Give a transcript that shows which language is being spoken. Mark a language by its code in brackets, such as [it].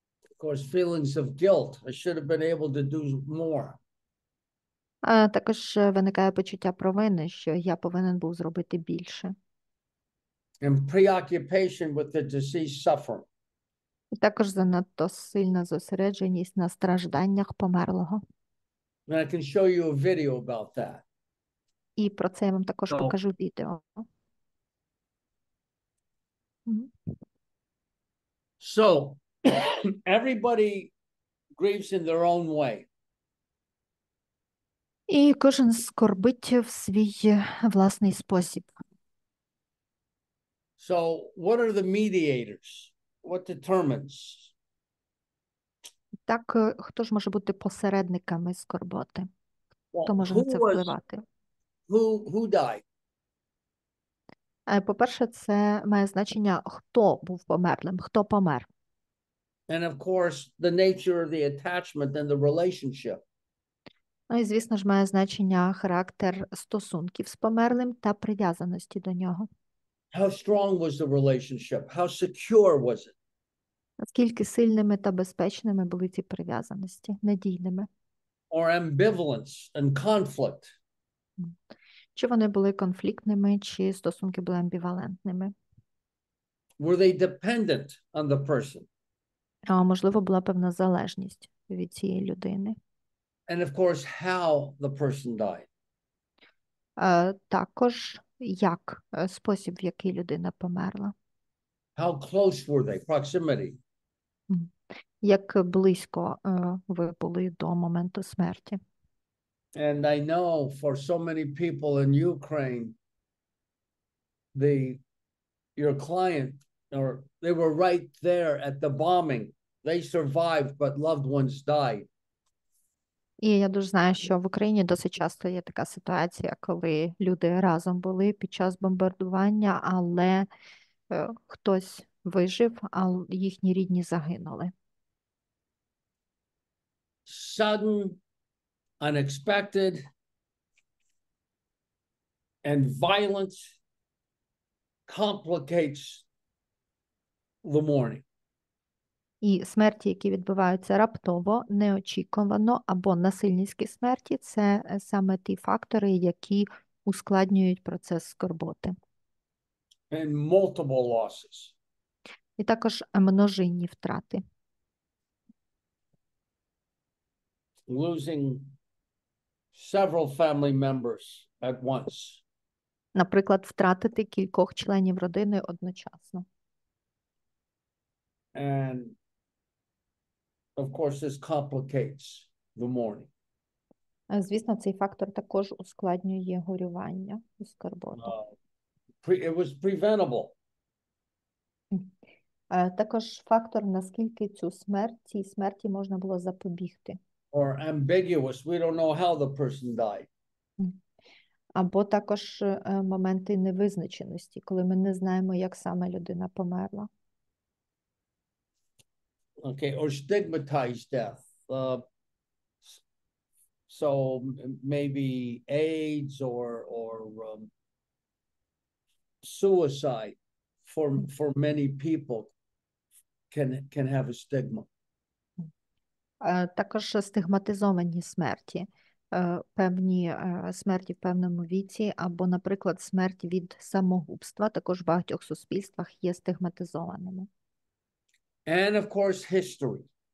[en] Of course, feelings of guilt. I should have been able to do more. [uk] Також виникає почуття провини, що я повинен був зробити більше. [en] And preoccupation with the deceased suffering. [uk] І також занадто сильна зосередженість на стражданнях померлого. [en] And I can show you a video about that. [uk] І про це я вам також покажу відео. [en] So, everybody grieves in their own way. [uk] І кожен скорбить в свій власний спосіб. [en] So, what are the mediators? What determines? [uk] Так, хто ж може бути посередниками скорботи? Хто може на це [en] Who [uk] впливати? [en] died? [uk] По-перше, це має значення, хто був померлим, хто помер. [en] And of course, the nature of the attachment and the relationship. [uk] Ну і, звісно ж, має значення характер стосунків з померлим та прив'язаності до нього. [en] How strong was the relationship? How secure was it? [uk] Наскільки сильними та безпечними були ці прив'язаності, надійними? [en] Or ambivalence and conflict? [uk] Чи вони були конфліктними, чи стосунки були амбівалентними? [en] Were they dependent on the person? [uk] А можливо, була певна залежність від цієї людини. [en] And of course, how the person died. [uk] Також як спосіб, в який людина померла. [en] How close were they? Proximity. [uk] Як близько ви були до моменту смерті. [en] And I know for so many people in Ukraine, your client, or they were right there at the bombing. They survived, but loved ones died. [uk] І я дуже знаю, що в Україні досить часто є така ситуація, коли люди разом були під час бомбардування, але хтось вижив, а їхні рідні загинули. [en] Sudden, unexpected, and violence complicates the mourning. [uk] І смерті, які відбуваються раптово, неочікувано або насильницькі смерті, це саме ті фактори, які ускладнюють процес скорботи. [en] And multiple losses. [uk] І також множинні втрати. [en] Losing several family members at once. [uk] Наприклад, втратити кількох членів родини одночасно. [en] And of course, this complicates the mourning. [uk] Звісно, цей фактор також ускладнює горювання і скорботу. [en] It was preventable. [uk] Також фактор, наскільки цій смерті можна було запобігти. [en] Or ambiguous. We don't know how the person died. [uk] Або також моменти невизначеності, коли ми не знаємо, як саме людина померла. [en] Okay, or stigmatized death. So maybe AIDS or suicide for many people can have a stigma. [uk] Також стигматизовані смерті, певні смерті в певному віці, або, наприклад, смерть від самогубства, також в багатьох суспільствах є стигматизованими. [en] And of course, history.